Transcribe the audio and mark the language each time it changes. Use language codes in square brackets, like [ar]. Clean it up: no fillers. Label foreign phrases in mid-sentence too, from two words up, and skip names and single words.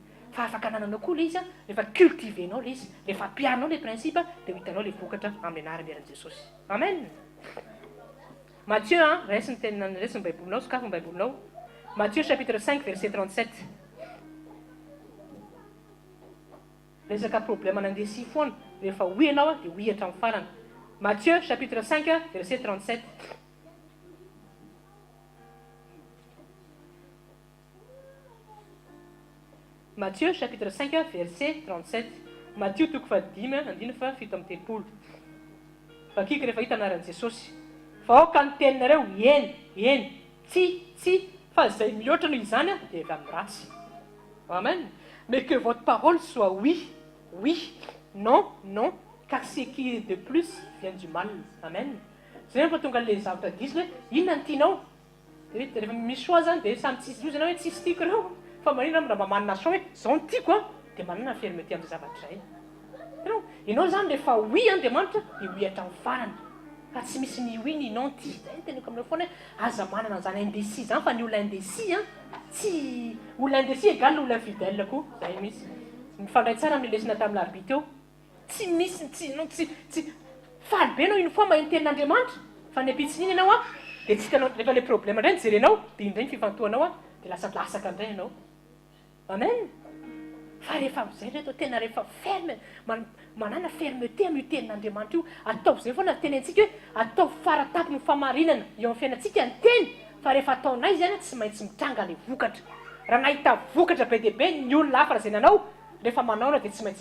[mg] Fa afaka nananao koa le izy rehefa cultivenao le izy rehefa ampiarinao le principe dia hitanao le vokatra amin'ny anaramiaran'i Jesosy. Amen. Matthieu raisin'ny tena raisin'ny baibolinao sokafy ny baibolinao. [fr] Matthieu chapitre 5 verset 37. [mg] Resaka problème nandesi foana rehefa oui ianao dia oui hatramin'ny farany. [fr] Matthieu chapitre 5 verset 37. Matthieu chapitre 5 verset 37. [mg] Matthieu toko fadimy andiny fa fito amby telopolo. Fakika rehefa hita anaran'i Jesosy. Fa aoka ny teninareo eny, tsy, fa zay mihoatra noho izany dia avy amin'ny ratsy. Amen. [fr] Mais que votre parole soit oui, non, car ce qui est de plus vient du mal. [mg] Amen. Zay rehefa tonga le zavatra diso hoe inona ny tianao? Rehefa misy soa zany dia samy tsisy loza hoe tsisy tiako reo. Fa maninona raha manana soa hoe zao ny tiako dia manana fermeté amin'ny zavatra zay. Ianao zany rehefa oui Andriamanitra dia oui hatramin'ny farany. fa tsy misy ny oui ny non ty zay teniko aminao foana aza manana an'izany indécis zany fa ny olona indécis tsy olona indécis égale olona fidèle koa zay misy mifandray tsara amin'ny lesona tamin'ny larbi teo tsy misy tsy faly be anao une fois maheno tenin'Andriamanitra fa ny apitsininy ianao dia tsy hitanao rehefa le problème indray nijerenao dia indray ny fifantohanao dia lasa lasaka indray ianao amen fa rehefa amin'izay reto tena rehefa ferme manana fermeté amin'io tenin'Andriamanitra io ataovy izay foana tenentsika hoe ataovy faratapy ny famarinana eo amin'ny fiainantsika ny teny fa rehefa ataonay zany tsy maintsy mitranga le vokatra raha nahita vokatra be dia be ny olona hafa raha izay nanao rehefa manaona dia tsy maintsy